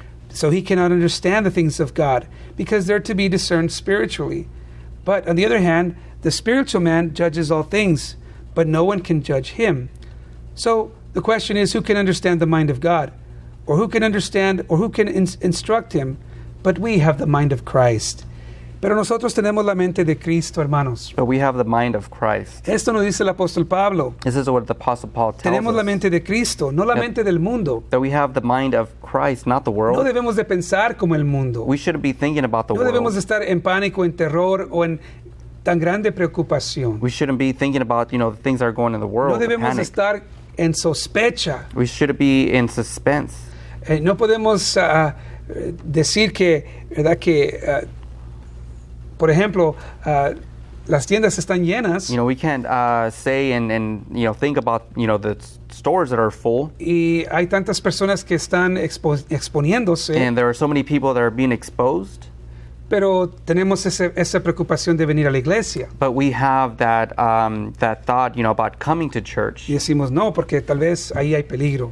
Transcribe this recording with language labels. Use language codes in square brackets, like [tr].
[en] So he cannot understand the things of God, because they're to be discerned spiritually. But on the other hand, the spiritual man judges all things, but no one can judge him. So the question is, who can understand the mind of God? Or who can understand, or who can instruct him? But we have the mind of Christ. [es] Pero nosotros tenemos la mente de Cristo, hermanos. [en] But we have the mind of Christ. [es] Esto nos dice el apóstol Pablo. [en] This is what the Apostle Paul tells [es] Tenemos la [en] us. [es] mente de Cristo, no la [en] That- [es] mente del mundo. [en] That we have the mind of Christ, not the [es] No [en] world. [es] debemos de pensar como el mundo. [en] We shouldn't be thinking about the [es] No debemos de [en] world. [es] estar en pánico, en terror o en tan grande preocupación. [en] We shouldn't be thinking about, the things that are going in the [es] No [en] world. the [es] debemos [en] panic. [es] estar en sospecha. [en] We shouldn't be in suspense. [es] No podemos decir que, ¿verdad? Que, por ejemplo, las tiendas están llenas [en] We can't say and think about, the stores that are full. [es] y hay tantas personas que están exponiéndose, [en] And there are so many people that are being exposed. [es] pero tenemos esa preocupación de venir a la iglesia. [en] But we have that thought, about coming to church. [es] Y decimos no, porque tal vez ahí hay peligro.